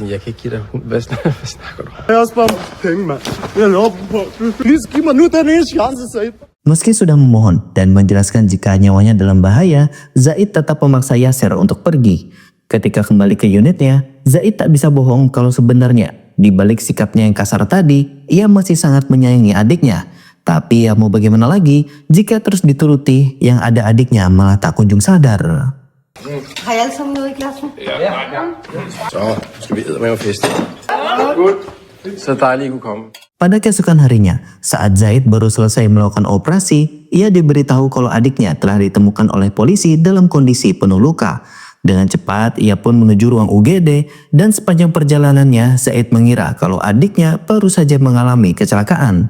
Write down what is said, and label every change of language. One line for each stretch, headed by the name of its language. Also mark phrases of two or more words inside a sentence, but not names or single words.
Indonesian: Meski sudah memohon dan menjelaskan jika nyawanya dalam bahaya, Zaid tetap memaksa Yasir untuk pergi. Ketika kembali ke unitnya, Zaid tak bisa bohong kalau sebenarnya di balik sikapnya yang kasar tadi, ia masih sangat menyayangi adiknya. Tapi ya mau bagaimana lagi jika terus dituruti, yang ada adiknya malah tak kunjung sadar.
Danish: Har I alle sammen noget i klassen? Ja. Så skal vi eddermame fest. Godt. Så dejligt, I kunne komme.
Indonesian: Pada keesokan harinya, saat Zaid baru selesai melakukan operasi, ia diberitahu kalau adiknya telah ditemukan oleh polisi dalam kondisi penuh luka. Dengan cepat, ia pun menuju ruang UGD dan sepanjang perjalanannya, Zaid mengira kalau adiknya baru saja mengalami kecelakaan.